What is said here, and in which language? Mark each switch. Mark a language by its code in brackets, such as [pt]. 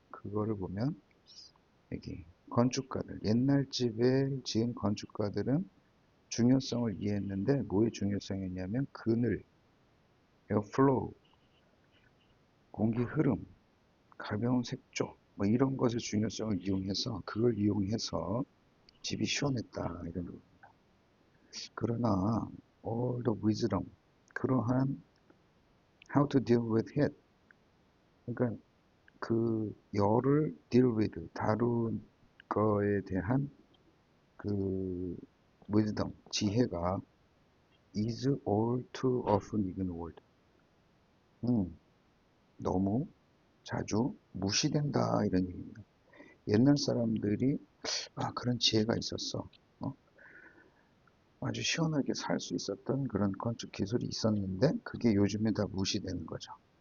[ko] 그거를 보면 여기 건축가들, 옛날 집에 지은 건축가들은 중요성을 이해했는데 뭐의 중요성이었냐면 그늘, 에어플로우, 공기 흐름, 가벼운 색조 뭐 이런 것의 중요성을 이용해서 그걸 이용해서 집이 시원했다 이런 거. 그러나 [en] all the wisdom [ko] 그러한 [en] how to deal with it [ko] 그러니까 그 열을 [en] deal with [ko] 다룬 거에 대한 그 [en] wisdom [ko] 지혜가 [en] is all too often ignored. [ko] 너무 자주 무시된다 이런 얘기입니다. 옛날 사람들이 그런 지혜가 있었어. 아주 시원하게 살 수 있었던 그런 건축 기술이 있었는데 그게 요즘에 다 무시되는 거죠.